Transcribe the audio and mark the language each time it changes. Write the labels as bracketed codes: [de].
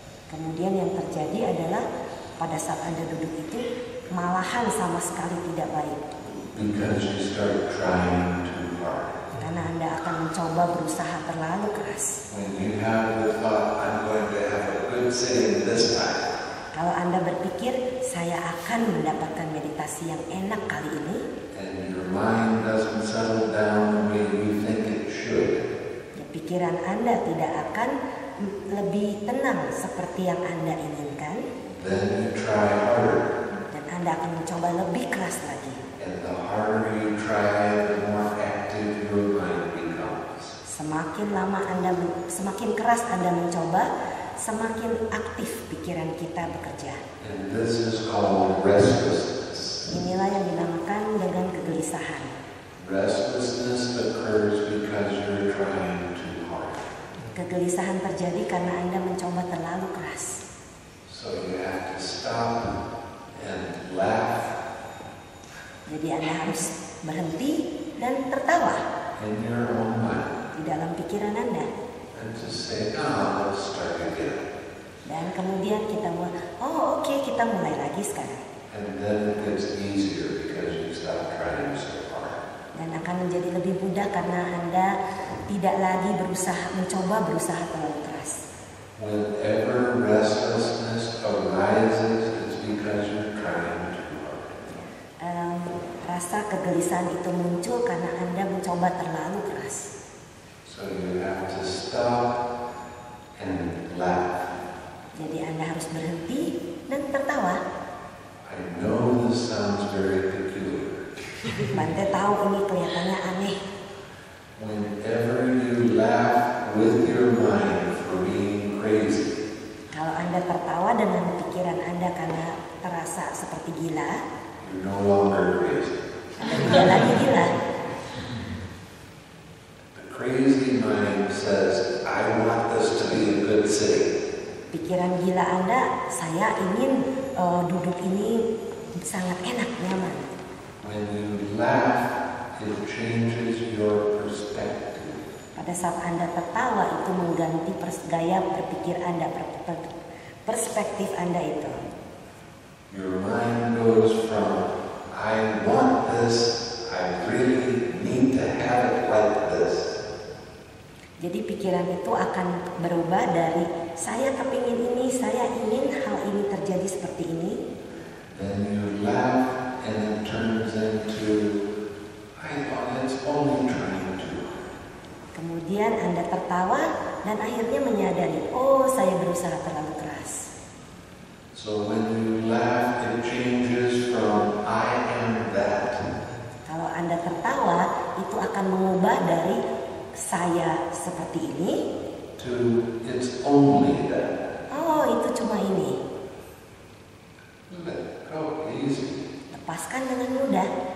[id] kemudian yang terjadi adalah pada saat Anda duduk itu malahan sama sekali tidak baik. [en] Because you start trying too hard. [id] Karena Anda akan mencoba berusaha terlalu keras. [en] When you have the thought, I'm going to have a good sitting this time. [id] Kalau Anda berpikir, saya akan mendapatkan meditasi yang enak kali ini, [en] And your mind doesn't settle down the way you think it should. [id] pikiran Anda tidak akan lebih tenang seperti yang Anda inginkan, [en] Then you try harder. [id] dan Anda akan mencoba lebih keras lagi. [en] And the harder you try, the more active your mind becomes. [id] Semakin lama semakin keras Anda mencoba, semakin aktif pikiran kita bekerja. [en] And this is called restlessness. [id] Inilah yang dinamakan dengan kegelisahan. [en] Restlessness occurs because you're trying too hard. [id] Kegelisahan terjadi karena Anda mencoba terlalu keras. [en] So you have to stop and laugh [id] Jadi Anda harus berhenti dan tertawa [en] in your own mind [id] di dalam pikiran Anda. [en] and just say, "Ah, let's start again." [id] Dan kemudian kita oke, kita mulai lagi sekarang. [en] And then it gets easier because you stop trying so hard. [id] Dan akan menjadi lebih mudah karena Anda tidak lagi mencoba berusaha terlalu keras. [en] Whenever restlessness arises, it's because you're trying too hard. [id] Rasa kegelisahan itu muncul karena Anda mencoba terlalu keras. [en] So you have to stop and laugh. [id] Jadi Anda harus berhenti dan tertawa. [en] I know this sounds very peculiar. [id] Bante tahu ini kelihatannya aneh. [en] Whenever you laugh with your mind for being crazy, [id] Kalau Anda tertawa dengan pikiran Anda karena terasa seperti gila, [en] you're no longer crazy. [id] Anda tidak lagi gila. [en] The crazy mind says, I want this to be a good sitting. [id] Pikiran gila Anda, saya ingin duduk ini sangat enak, nyaman. [en] When you laugh, it changes your perspective. [id] Pada saat Anda tertawa itu mengganti gaya berpikir Anda, perspektif Anda itu. [en] Your mind goes from, I want this, I really need to have it like this. [id] Jadi pikiran itu akan berubah dari saya kepingin ini, saya ingin hal ini terjadi seperti ini. [en] Then you laugh and it turns into, I thought it's only trying to. [id] Kemudian Anda tertawa dan akhirnya menyadari, oh saya berusaha terlalu keras. [en] So when you laugh, it changes from I am that [id] Kalau Anda tertawa, itu akan mengubah dari saya seperti ini, [en] to it's only that. [id] oh itu cuma ini. [en] Let go easy. [id] Lepaskan dengan mudah.